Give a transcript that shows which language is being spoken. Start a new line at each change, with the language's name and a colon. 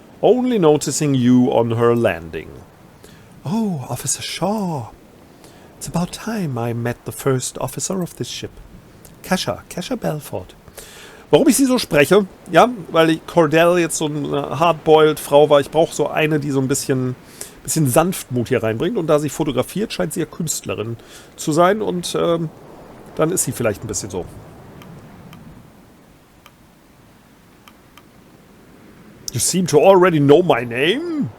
English: only noticing you on her landing. Oh, Officer Shaw. It's about time I met the first officer of this ship. Kesha Belfort.
German: Warum ich sie so spreche? Ja, weil Cordell jetzt so eine hardboiled Frau war. Ich brauche so eine, die so ein bisschen Sanftmut hier reinbringt. Und da sie fotografiert, scheint sie ja Künstlerin zu sein. Und dann ist sie vielleicht ein bisschen so.
English: You seem to already know my name?